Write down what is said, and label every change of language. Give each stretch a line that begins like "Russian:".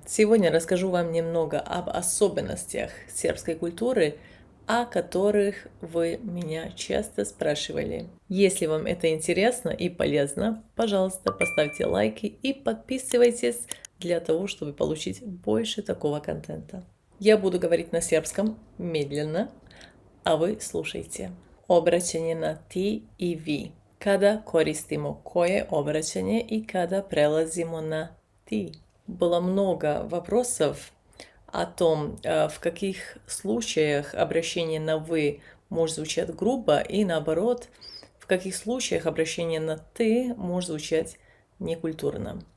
Russian: Сегодня расскажу вам немного об особенностях сербской культуры, о которых вы меня часто спрашивали. Если вам это интересно и полезно, пожалуйста, поставьте лайки и подписывайтесь для того, чтобы получить больше такого контента. Я буду говорить на сербском медленно,
Serbian: a vi slušajte. Obraćanje na ti i vi. Kada koristimo koje obraćanje и kada прелазимо на ти.
Russian: Было много вопросов о том, в каких случаях обращение на «вы» может звучать грубо, и наоборот, в каких случаях обращение на «ты» может звучать некультурно.